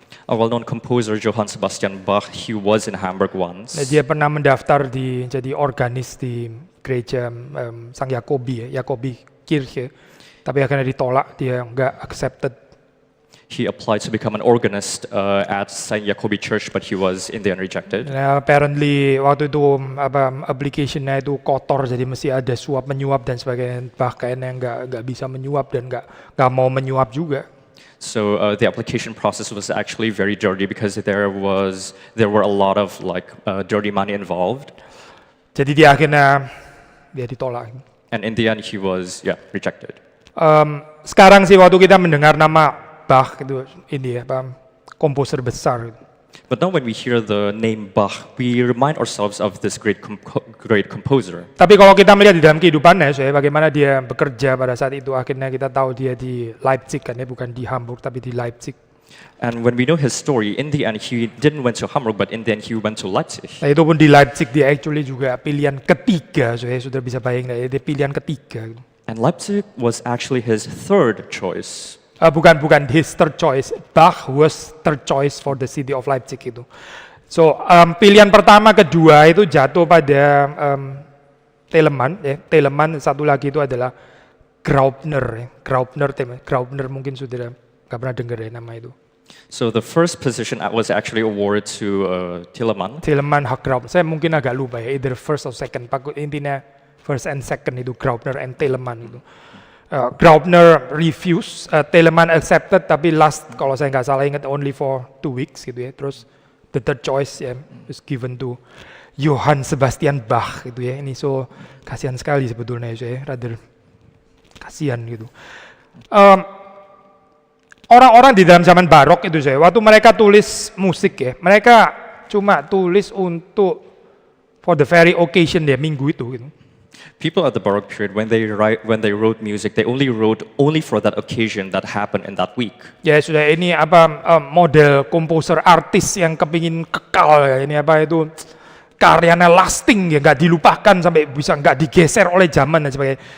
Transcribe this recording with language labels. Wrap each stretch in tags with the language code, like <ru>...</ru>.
<en>A well-known composer, Johann Sebastian Bach, he was in Hamburg once.</en> <id>Dia pernah mendaftar jadi organis di gereja Sang Yakobi, Yakobi Kirche, tapi akhirnya ditolak, dia nggak accepted.</id> <en>He applied to become an organist at Saint Jacobi Church, but he was in the end rejected. Apparently</en> <id>waktu itu application-nya itu kotor, jadi mesti ada suap menyuap dan sebagainya. Bahkan yang nggak bisa menyuap dan nggak mau menyuap juga.</id> <en>So the application process was actually very dirty because there were a lot of dirty money involved.</en> <id>Jadi dia akhirnya dia ditolak.</id> <en>And in the end, he was rejected.</en> <id>Sekarang sih waktu kita mendengar nama Bach itu ini komposer besar.</id> <en>But now when we hear the name Bach, we remind ourselves of this great composer.</en> <id>Tapi kalau kita melihat di dalam kehidupannya, saya bagaimana dia bekerja pada saat itu, akhirnya kita tahu dia di Leipzig kan ya, bukan di Hamburg tapi di Leipzig.</id> <en>And when we know his story, in the end he didn't went to Hamburg, but in the end he went to Leipzig.</en> <id>Nah itu pun di Leipzig dia actually juga pilihan ketiga, saya sudah bisa bayangin, dia pilihan ketiga.</id> <en>And Leipzig was actually his third choice.</en> <id>Bukan</id> <en>his third choice. Bach was third choice for the city of Leipzig itu.</en> <id>So pilihan pertama, kedua itu jatuh pada Telemann. Ya. Telemann, satu lagi itu adalah Graupner. Ya. Graupner mungkin sudah nggak pernah dengar ya nama itu.</id> <en>So the first position was actually awarded to Telemann.</en> <id>Telemann Graupner. Saya mungkin agak lupa ya,</id> <en>either first or second.</en> <id>Intinya</id> <en>first and second</en> <id>itu Graupner and Telemann itu.</id> <en>Graupner refused, Telemann accepted,</en> <id>tapi last kalau saya nggak salah ingat</id> <en>only for 2 weeks</en> <id>gitu ya. Terus</id> <en>the third choice ya is given to Johann Sebastian Bach gitu ya.</en> <id>Ini so kasihan sekali sebetulnya ya, rather kasihan gitu. Orang-orang di dalam zaman barok itu saya, waktu mereka tulis musik ya, mereka cuma tulis untuk</id> <en>for the very occasion</en> <id>ya, minggu itu gitu.</id> <en>People at the Baroque period, when they wrote music, they only wrote for that occasion that happened in that week.</en> <id>Ya sudah, ini model komposer artis yang kepingin kekal ya, ini itu karyanya lasting ya, nggak dilupakan sampai bisa nggak digeser oleh zaman dan sebagainya.</id>